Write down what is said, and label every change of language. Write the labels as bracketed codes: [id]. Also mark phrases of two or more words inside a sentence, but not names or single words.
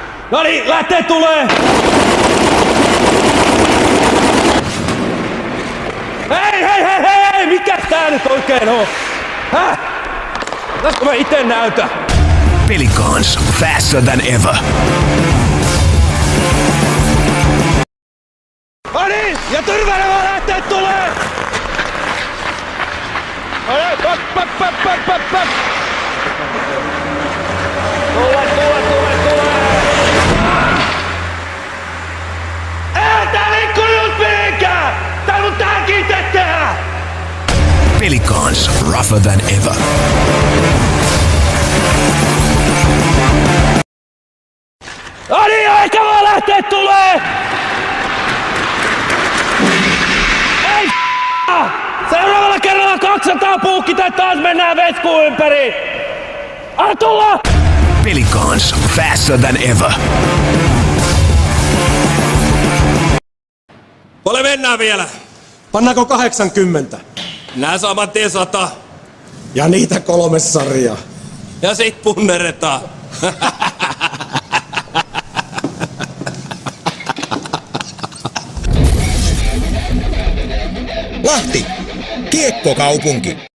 [fi] No niin, lähtee tulee! Hei! Mikä tää nyt oikein on? Häh? Pitäisikö mä ite näytä? [en] Pelicans, faster than ever. [fi] No niin, ja Tyrvänevä lähtee tulee! No niin, pap! Tule! Ei tää liikku just mihinkään! Tää mun tääkin itse tehdä! [en] Pelicans, rougher than ever. [fi] No niin, aika vaan lähtee tulee! Ei seuraavalla kerralla 200 puukkita, taas mennään veskuun ympäri! Anna tulla! [en] Pelicans, faster than ever. [fi] Paljon mennään vielä? Pannaanko 80? Nää saman tien 100. Ja niitä 3 sarjaa. Ja sit punneretaan. Lahti, kiekkokaupunki.